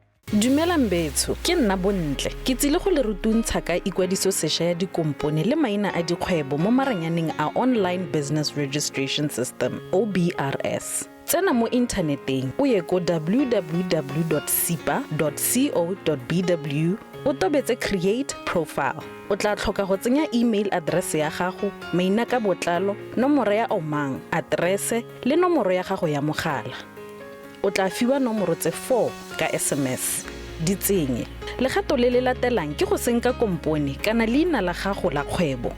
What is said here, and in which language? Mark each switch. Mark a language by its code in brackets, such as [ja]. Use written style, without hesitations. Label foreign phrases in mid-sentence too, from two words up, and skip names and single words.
[tn] Dumelang betso, ke nna Bontle. Ke tsile go le rutuntsha ka ikwadiso sešwa ya dikompone le maina a dikgwebo mo maranyaneng a Online Business Registration System, OBRS. Tsena mo inthaneteng o ye ko www.sipa.co.bw o tobetse [en] create profile. [tn] O tla tlhoka go tsenya [en] email address [tn] ya gago, maina ka botlalo, nomoro ya omang, aterese le nomoro ya gago ya mogala. O tla fiwa nomoro tse 4 ka SMS. Di tsenye. Legato le le latelang ke go senka kompone kana leina la gago la kgwebo.